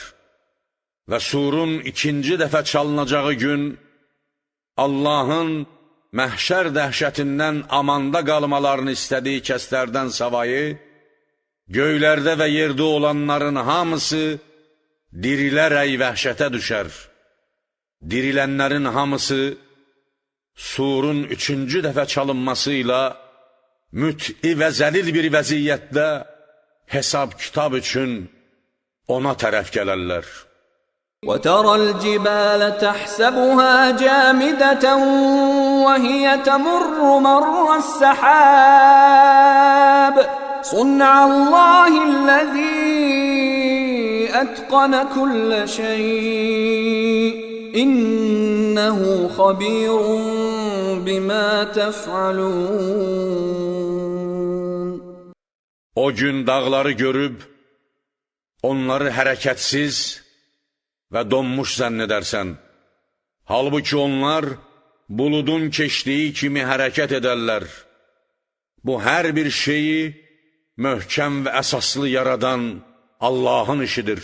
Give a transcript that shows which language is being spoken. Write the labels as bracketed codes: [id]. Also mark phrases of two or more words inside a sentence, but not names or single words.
[az] Və surun ikinci dəfə çalınacağı gün, Allahın məhşər dəhşətindən amanda qalmalarını istədiyi kəslərdən savayı, göylərdə və yerdə olanların hamısı dirilərək vəhşətə düşər. Dirilənlərin hamısı surun 3-cü dəfə çalınmasıyla müt'i və zəlil bir vəziyyətdə hesab kitab üçün ona tərəf gələrlər. [ar] وترى الجبال تحسبها جامدة وهي تمر مر السحاب صنع الله الذي أتقن كل شيء إنه خبير بما تفعلون. [az] O gün dağları görüb, onları hərəkətsiz və donmuş zənn edərsən. Halbuki onlar buludun keçdiyi kimi hərəkət edərlər. Bu hər bir şeyi möhkəm və əsaslı yaradan Allahın işidir.